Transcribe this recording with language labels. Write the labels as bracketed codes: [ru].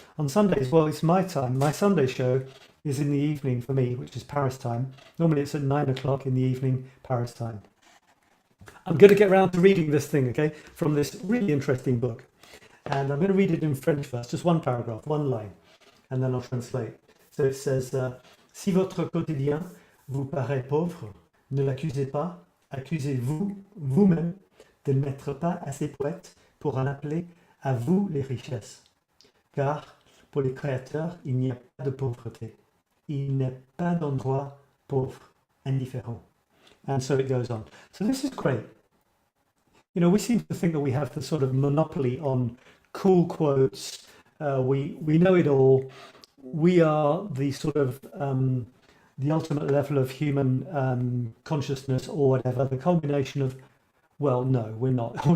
[en] On Sundays, well, it's my time. My Sunday show is in the evening for me, which is Paris time. Normally it's at 9 o'clock in the evening, Paris time. I'm going to get around to reading this thing, okay, from this really interesting book. And I'm going to read it in French first, just one paragraph, one line, and then I'll translate. So it says, [fr] si votre quotidien vous paraît pauvre, ne l'accusez pas, accusez-vous vous-même de n'être pas assez poète pour en appeler à vous les richesses. Car pour les créateurs, il n'y a pas de pauvreté. Il n'est pas d'endroit pauvre, indifférent. [en] And so it goes on. So this is great. We seem to think that we have the sort of monopoly on cool quotes. We know it all. We are the sort of the ultimate level of human consciousness or whatever, the culmination of, well, no, we're not.